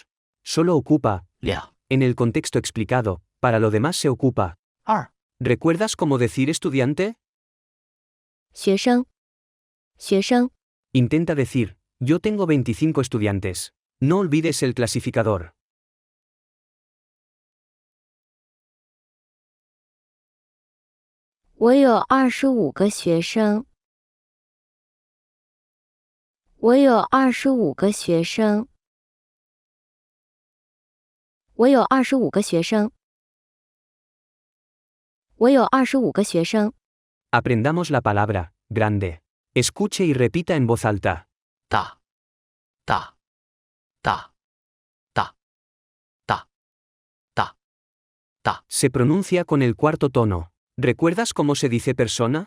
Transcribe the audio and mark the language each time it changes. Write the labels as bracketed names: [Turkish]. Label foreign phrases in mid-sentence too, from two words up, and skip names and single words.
[Spanish] Solo ocupa 2 en el contexto explicado, para lo demás se ocupa. 2 ¿Recuerdas cómo decir estudiante? [Chinese] 学生 [Spanish] Intenta decir, yo tengo 25 estudiantes. No olvides el clasificador. [Chinese] 我有25个学生。我有25个学生。我有25个学生。我有25个学生。 [Spanish] Aprendamos la palabra grande. Escuche y repita en voz alta. [Chinese] 大 [Spanish] Se pronuncia con el cuarto tono. ¿Recuerdas cómo se dice persona?